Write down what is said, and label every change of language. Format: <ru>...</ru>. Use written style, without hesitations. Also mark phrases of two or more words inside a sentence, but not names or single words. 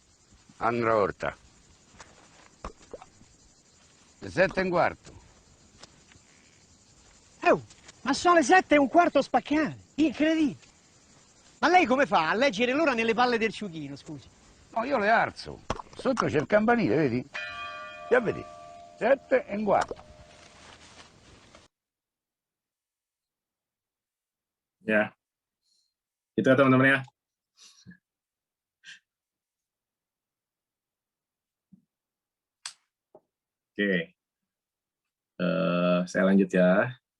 <it>Andra orta. Le 7:15. Oh, ma sono le 7:15 spaccate. Incredibile. Ma lei come fa a leggere l'ora nelle palle del ciuchino, scusi? No, io le alzo. Sotto c'è il campanile, vedi? Ya vedi. 7:15.</it> <id>Ya, itu ya teman-teman ya. Oke, saya lanjut ya.</id>